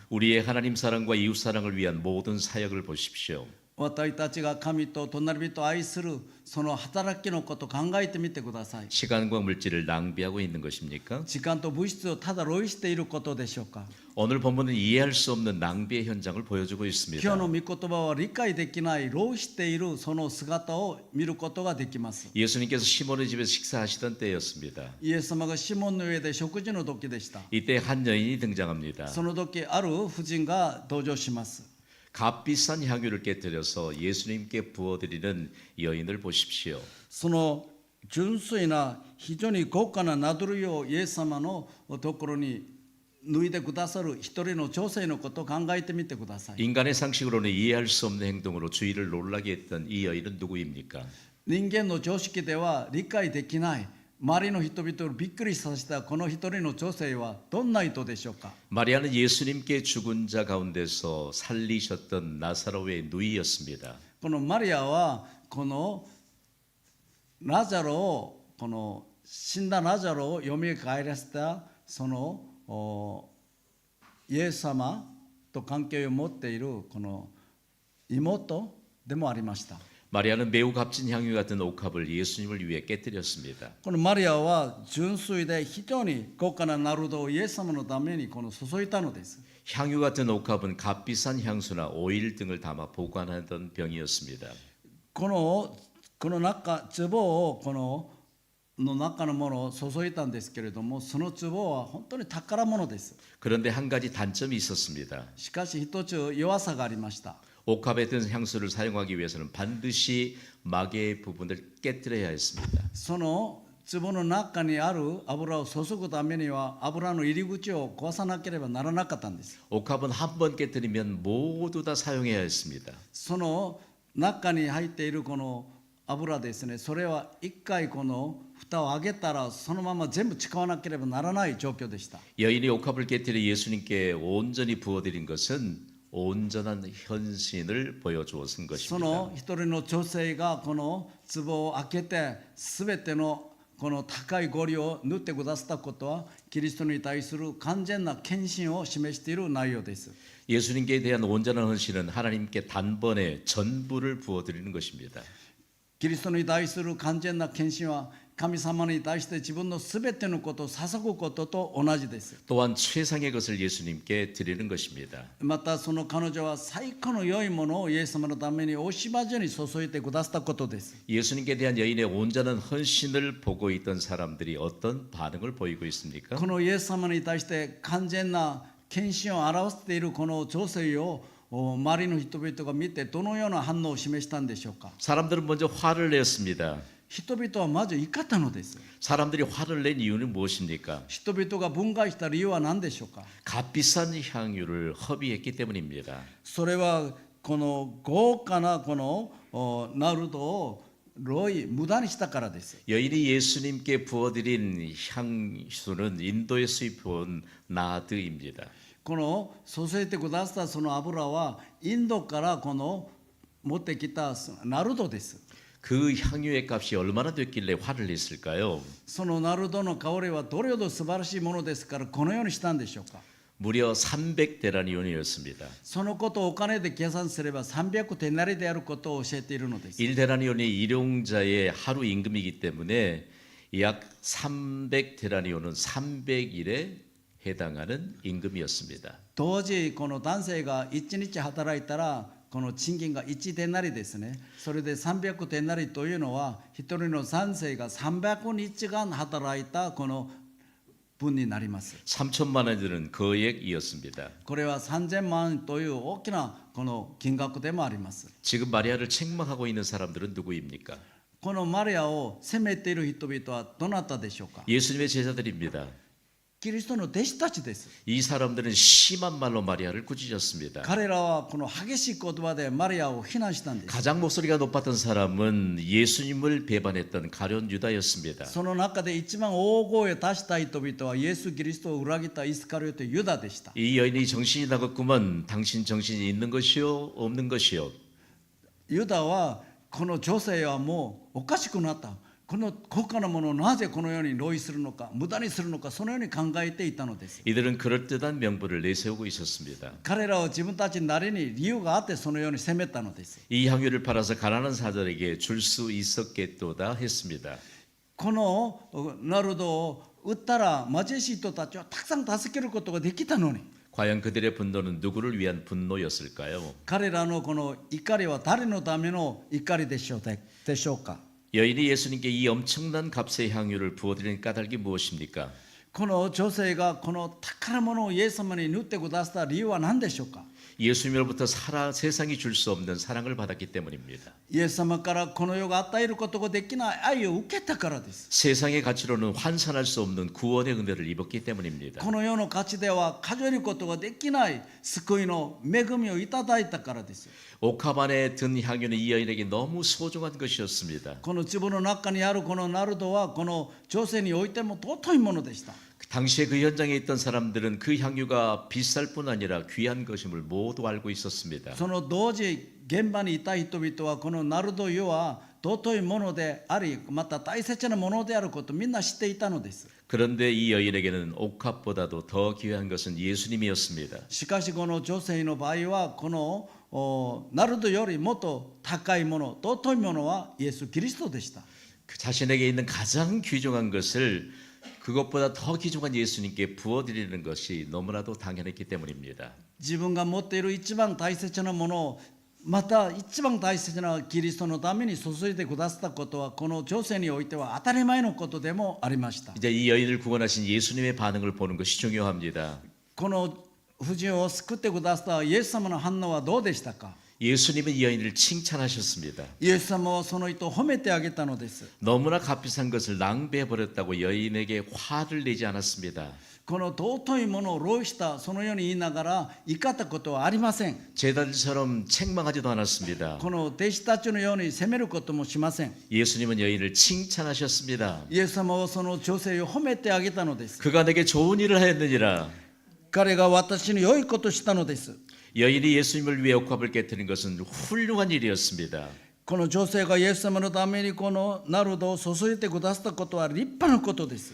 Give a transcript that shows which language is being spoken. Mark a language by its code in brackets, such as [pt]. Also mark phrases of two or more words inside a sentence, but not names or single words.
[ko] 우리의 하나님 사랑과 이웃 사랑을 위한 모든 사역을 보십시오. [ja] 私たちが神と隣人を愛するその働きのことを考えてみてください。 [ko] 시간과 물질을 낭비하고 있는 것입니까? [ja] 時間と物質をただ浪費していることでしょうか。 [ko] 오늘 본문은 이해할 수 없는 낭비의 현장을 보여주고 [ja] 今 [ko] 있습니다. [ja] 日の御言葉は理解できない浪費しているその姿を見ることができます。 [ko] 예수님께서 시몬의 집에서 식사하시던 때였습니다. [ja] イエス様がシモンの上で食事の時でした。 [ko] 이때 한 여인이 등장합니다. [ja] その時ある婦人が登場します。 [ko] 값비싼 향유를 깨뜨려서 예수님께 부어드리는 여인을 보십시오. [ja] その純粋な非常に豪華な名取りをイエス様のところに脱いでくださる一人の女性のことを考えてみてください。 [ko] 인간의 상식으로는 이해할 수 없는 행동으로 주의를 놀라게 했던 이 여인은 누구입니까? [ja] 人間の常識では理解できない周りの人々をびっくりさせたこの一人の女性はどんな人でしょうか。 [ko] 마리아는 예수님께 죽은 자 가운데서 살리셨던 나사로의 누이였습니다. [ja] このマリアはこのラザロをこの死んだラザロを蘇らせたそのイエス様と関係を持っているこの妹でもありました。 [ko] 마리아는 매우 값진 향유 같은 옥합을 예수님을 위해 깨뜨렸습니다. [ja] このマリアは純粋で非常に豪華なナルドをイエス様のためにこの注いだのです。 [ko] 향유 같은 옥합은 값비싼 향수나 오일 등을 담아 보관하던 병이었습니다. [ja] この中壺をこの中のものを注いだんですけれども、その壺は本当に宝物です。 [ko] 그런데 한 가지 단점이 있었습니다. [ja] しかし一つ弱さがありました。 [ko] 옥합에 든 향수를 사용하기 위해서는 반드시 마개의 부분을 깨뜨려야 했습니다. [ja] その壺の中にある油を注ぐためには油の入り口を壊さなければならなかったんです。 [ko] 옥합은 한 번 깨뜨리면 모두 다 사용해야 했습니다. [ja] その中に入っているこの油ですね、それは一回この蓋を開けたらそのまま全部使わなければならない状況でした。 [ko] 여인이 옥합을 깨뜨려 예수님께 온전히 부어드린 것은 온전한 헌신을 보여주었은 [ja] その [ko] 것입니다. [ja] 一人の女性がこの壺を開けて全てのこの高いご利を塗ってくださったことはキリストに対する完全な献身を示している内容です。 [ko] 예수님께 대한 온전한 헌신은 하나님께 단번에 전부를 부어드리는 것입니다. [ja] キリストに対する完全な献身は神様に対して自分のすべてのことを捧ぐことと同じです。 [ko] 또한 최상의 것을 예수님께 드리는 것입니다. [ja] またその彼女は最高の良いものをイエス様のために惜しまずに注いでくださったことです。 [ko] 예수님께 대한 여인의 온전한 헌신을 보고 있던 사람들이 어떤 반응을 보이고 있습니까? [ja] このイエス様に対して完全な献身を表しているこの女性を周りの人々が見てどのような反応を示したんでしょうか。 [ko] 사람들은 먼저 화를 냈습니다. [ja] 人々はまず怒ったのです。 [ko] 사람들이 화를 낸 이유는 무엇입니까? [ja] 人々が分解した理由は何でしょうか。 [ko] 값비싼 향유를 허비했기 때문입니다. [ja] それはこの豪華なこのナルドをロイ無駄にしたからです。 [ko] 여인이 예수님께 부어드린 향수는 인도에 수입해온 나드입니다. [ja] この注いでくださったその油はインドからこの持ってきたナルドです。 [ko] 그 향유의 값이 얼마나 됐길래 화를 냈을까요? [ja] そのナルドの香りはどれほど素晴らしいものですからこのようにしたんでしょうか。 [ko] 무려 300데나리온이었습니다. [ja] そのことをお金で計算すれば300デナリであることを教えているのです。 [ko] 1데나리온이 일용자의 하루 임금이기 때문에 약 300데나리온은 300일에 해당하는 임금이었습니다. [ja] 当時この男性が1日働いたらこの賃金が1デナリですね。それで300デナリというのは一人の男性が300日間働いたこの分になります。 [ko] 3천만 원이 드는 거액이었습니다. [ja] これは3000万という大きなこの金額でもあります。 [ko] 지금 마리아를 책망하고 있는 사람들은 누구입니까? [ja] このマリアを責めている人々はどなたでしょうか。 [ko] 예수님의 제자들입니다. [ja] キリストの弟子たちです。 [ko] 이 사람들은 심한 말로 마리아를 꾸짖었습니다. [ja] 彼らはこの激しい言葉でマリアを非難したんです。 [ko] 가장 목소리가 높았던 사람은 예수님을 배반했던 가룟 유다였습니다. [ja] その中で一番大声を出した人々はイエス・キリストを裏切ったイスカリオテユダでした。 [ko] 이 여인이 정신이 나갔구먼. 당신 정신이 있는 것이요 없는 것이요. [ja] ユダはこの女性はもうおかしくなった。この高価なものをなぜこのように浪費するのか、無駄にするのか、そのように考えていたのです。 [ko] 이들은 그럴듯한 명분을 내세우고 있었습니다. [ja] 彼らは自分たちなりに理由があってそのように責めたのです。 [ko] 이 향유를 팔아서 가난한 사들에게 줄 수 있었겠도다 했습니다. [ja] このナルドを売ったら貧しい人たちはたくさん助けることができたのに、 [ko] 과연 그들의 분노는 누구를 위한 분노였을까요? [ja] 彼らのこの怒りは誰のための怒りでしょうか。 [ko] 여인이 예수님께 이 엄청난 값의 향유를 부어드리는 까닭이 무엇입니까? [ja] この女性がこの宝物をイエス様に塗ってくださった理由は何でしょうか。 [ko] 예수님으로부터 세상이 줄 수 없는 사랑을 받았기 때문입니다. [ja] イエス様からこの世が与えることができない愛を受けたからです。 [ko] 세상의 가치로는 환산할 수 없는 구원의 은혜를 입었기 때문입니다. [ja] この世の価値では数えることができない救いの恵みをいただいたからです。 [ko] 옥합 안에 든 향유는 이 여인에게 너무 소중한 것이었습니다. [ja] この壺の中にあるこのナルドはこの女性においても尊いものでした。 [ko] 당시에 그 현장에 있던 사람들은 그 향유가 비쌀 뿐 아니라 귀한 것임을 모두 알고 있었습니다. [ja] その同時現場にいた人々はこのナルド油は尊いものでありまた大切なものであることをみんな知っていたのです。 [ko] 그런데 이 여인에게는 옥합보다도 더 귀한 것은 예수님이었습니다. [ja] しかしこの女性の場合はこのナルドよりもっと高いもの尊いものはイエス・キリストでした。 [ko] 그 자신에게 있는 가장 귀중한 것을 그것보다 더 귀중한 예수님께 부어드리는 것이 너무나도 당연했기 때문입니다. [ja] 自分が持っている一番大切なものをまた一番大切なキリストのために注いでくださったことはこの女性においては当たり前のことでもありました。 [ko] 이제 이 여인을 구원하신 예수님의 반응을 보는 것이 중요합니다. [ja] この婦人を救ってくださったイエス様の反応はどうでしたか。 [ko] 예수님은 이 여인을 칭찬하셨습니다. [ja] イエス様はその人を褒めてあげたのです。 [ko] 너무나 값비싼 것을 낭비해버렸다고 여인에게 화를 내지 않았습니다. [ja] この尊いものを浪費したそのように言いながら怒ったことはありません。 [ko] 제자들처럼 책망하지도 않았습니다. [ja] この弟子たちのように責めることもしません。 [ko] 예수님은 여인을 칭찬하셨습니다. [ja] イエス様はその女性を褒めてあげたのです。 [ko] 그가 내게 좋은 일을 하였느니라. [ja] 彼が私に良いことをしたのです。 [ko] 여인이 예수님을 위해 옥합을 깨뜨린 것은 훌륭한 일이었습니다. [ja] この女性がイエス様のためにこのナルドを注いでくださったことは立派なことです。